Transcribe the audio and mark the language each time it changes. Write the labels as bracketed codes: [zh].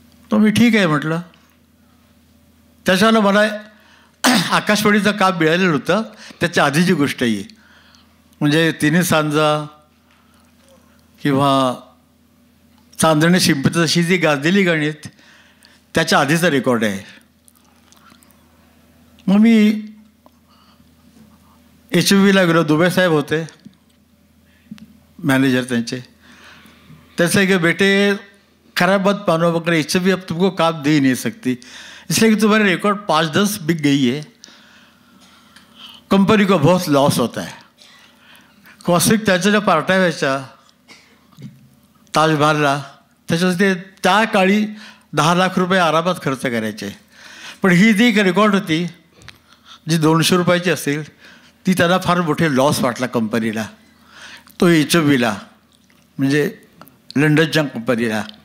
[mr] तो मी ठीक आहे म्हटलं. त्याच्यानं मला आकाशवाणीचं काम मिळालेलं होतं, त्याच्या आधीची गोष्ट ही, म्हणजे तिन्ही सांजा किंवा चांदणे शिंपत अशी जी गाजलेली गाणी आहेत त्याच्या आधीचा रेकॉर्ड आहे. मग मी HMVला गेलो. दुबे साहेब होते मॅनेजर त्यांचे. [hi] त्याचे कि बेटे खराब मत मानो, मगर HMV अब तुमको काम दे ही नहीं सकती, इसलिए कि तुम्हारे रिकॉर्ड 5-10 बिक गई है, कंपनी को बहुत लॉस होता है. [mr] कौशिक त्याच्या ज्या पार्ट्या व्हायच्या ताजमहलला, त्याच्यासाठी त्या काळी 10 लाख रुपये आरामात खर्च करायचे. पण ही जी एक रेकॉर्ड होती जी 200 रुपयाची असेल, ती त्यांना फार मोठे लॉस वाटला कंपनीला, तो HMVला म्हणजे लंडनच्या कंपनीला.